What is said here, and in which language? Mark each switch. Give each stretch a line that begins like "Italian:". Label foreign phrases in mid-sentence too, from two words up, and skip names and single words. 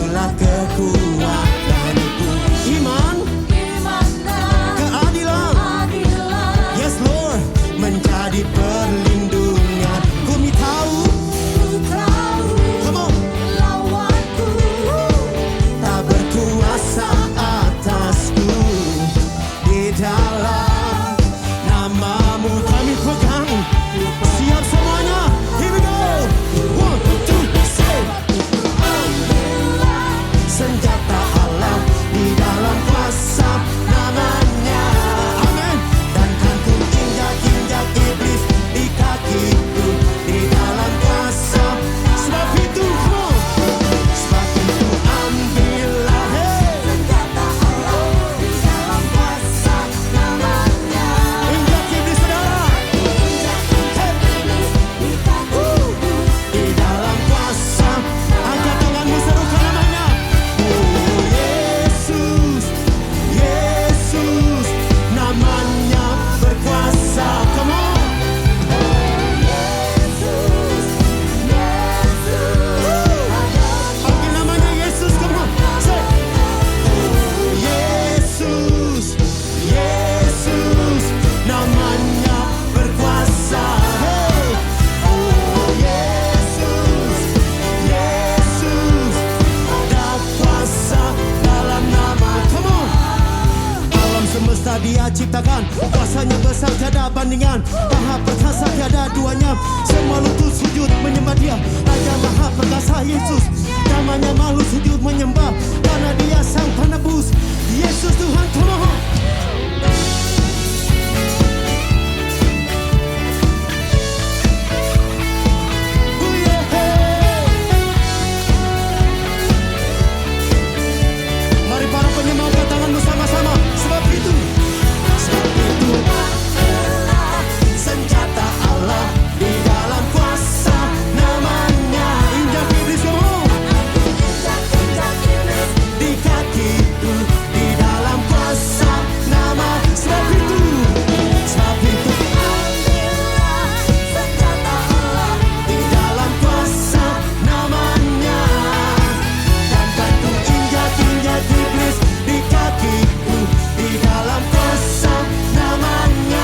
Indonesian: kekuatanku. Iman, keadilan,
English: yes Lord,
Indonesian: menjadi perlindungan. Kami tahu,
English: come on,
Indonesian: tak berkuasa atasku. Di dalam namamu kami pegang. Siap semuanya,
English: here we go. 1, 2, say.
Indonesian: Senjata Allah di dalam kuasa namanya. Amin. Dan kan ku injak-injak iblis di kakiku di dalam kuasa. Sebab itu,
English: come on.
Indonesian: Sebab itu ambillah, hey. Senjata Allah di dalam kuasa namanya. Injak iblis saudara. Di dalam kuasa. Angkat tanganmu, serukan namanya. Oh Yesus, Yesus, namanya berkuasa.
English: Come on.
Indonesian: Panggil namanya Yesus,
English: come on. Say.
Indonesian: Oh Yesus, Yesus, namanya berkuasa. Hey. Oh Yesus, Yesus, ada kuasa dalam nama.
English: Come on.
Indonesian: Alam semesta Dia ciptakan, kuasanya besar tiada bandingan, maha perkasa tiada duanya. Semua lutut sujud menyembah Dia, Raja maha perkasa Yesus. Namanya makhluk sujud menyembah, karena Dia sang penebus. Yesus Tuhan,
English: come on. Oh yeah, hey.
Indonesian: Mari para penyembah angkat tangan bersama-sama. Sebab itu senjata Allah di dalam kuasa namanya. Injak iblis,
English: come on.
Indonesian: Di kakiku di dalam kuasa nama. Sebab itu senjata Allah di dalam kuasa namanya. Dan kan ku injak-injak iblis di kakiku di dalam kuasa namanya.